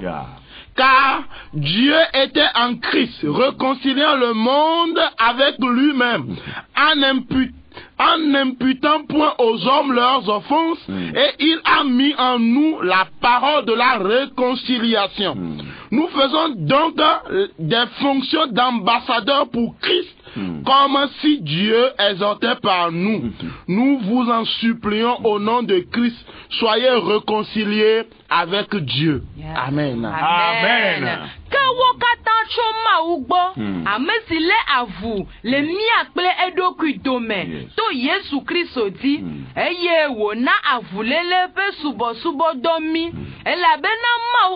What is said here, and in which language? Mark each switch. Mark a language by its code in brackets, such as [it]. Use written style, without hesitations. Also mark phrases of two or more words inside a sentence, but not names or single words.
[fr] Car Dieu était en Christ, réconciliant le monde avec lui-même, en n'imputant point aux hommes leurs offenses, et il a mis en nous la parole de la réconciliation. Nous faisons donc des fonctions d'ambassadeurs pour Christ, comme si Dieu exhortait par nous. Nous vous en supplions au nom de Christ, soyez réconciliés avec Dieu. Amen. Amen. [ee] Amesile avu le miakple edoku dome to Yesu Kristo di eye wo na avulele pe subo domi elabena mau